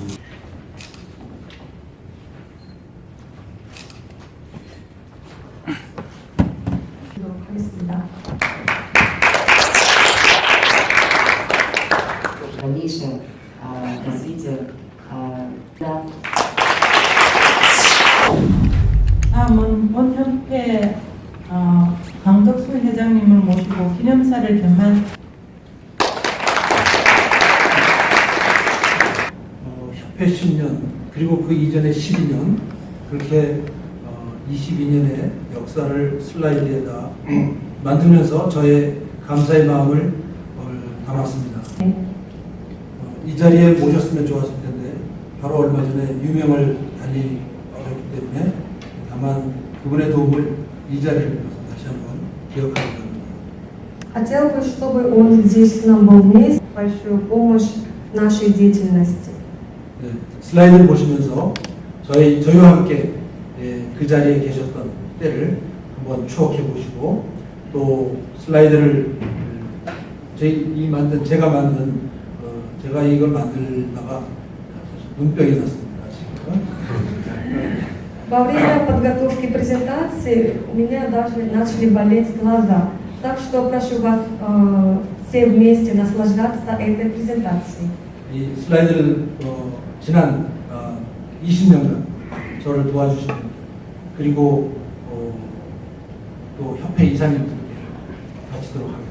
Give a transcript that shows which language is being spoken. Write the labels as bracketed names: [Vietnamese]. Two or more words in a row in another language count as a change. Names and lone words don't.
[Korean] 하겠습니다. [Russian] Дальнейшее развитие. Да. [Korean] 다음은 본협회 강덕수 회장님을 모시고 기념사를 겸한 협회 10년 그리고 그 이전에 12년 그렇게 22년의 역사를 슬라이드에다 만들면서 저의 감사의 마음을 담았습니다. 이 자리에 모셨으면 좋았을 텐데 바로 얼마 전에 유명을 달리셨기 때문에 다만 그분의 도움을 이 자리를 빌어서 다시 한번 기억하기 바랍니다. [Russian] Хотел бы, чтобы он здесь нам был вместе, большую помощь в нашей деятельности. [Korean] 네, 슬라이드를 보시면서 저희와 함께 그 자리에 계셨던 때를 한번 추억해 보시고 또 슬라이드를 제가 이걸 만들다가 눈병이 났습니다. 지금. [Russian] Во время подготовки презентации у меня даже начали болеть глаза. Так что прошу вас все вместе наслаждаться этой презентацией. [Korean] 이 슬라이드를 지난 20년간 저를 도와주신 분들 그리고 또 협회 이사님들께 바치도록 하겠습니다.